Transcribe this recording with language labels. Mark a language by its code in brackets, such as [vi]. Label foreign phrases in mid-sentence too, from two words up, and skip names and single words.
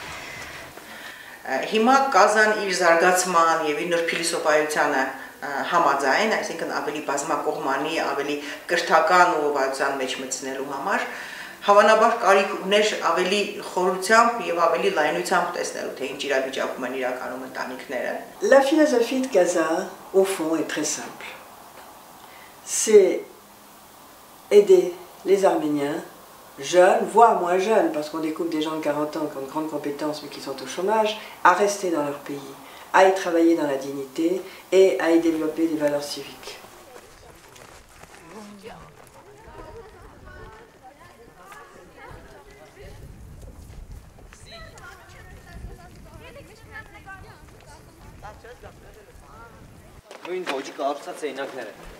[hy] Հիմա Կազան իր զարգացման եւ իր նոր փիլիսոփայությանը համաձայն, այսինքն ավելի բազմակողմանի, ավելի կրթական ուղղվածության մեջ մտցնելու համար Հավանաբար կարիք ուներ ավելի խորությամբ եւ ավելի լայնությամբ տեսնելու թե ինչ իրավիճակում են իրականում ընտանիքները։ [fr] La philosophie de Casa, au fond, est très simple. C'est aider les Arméniens, jeunes, voire moins jeunes, parce qu'on découvre des gens de 40 ans qui ont de grandes compétences mais qui sont au chômage, à rester dans leur pays, à y travailler dans la dignité et à y développer des valeurs civiques. [hy] Նույն ոճի կառուցած էինակները։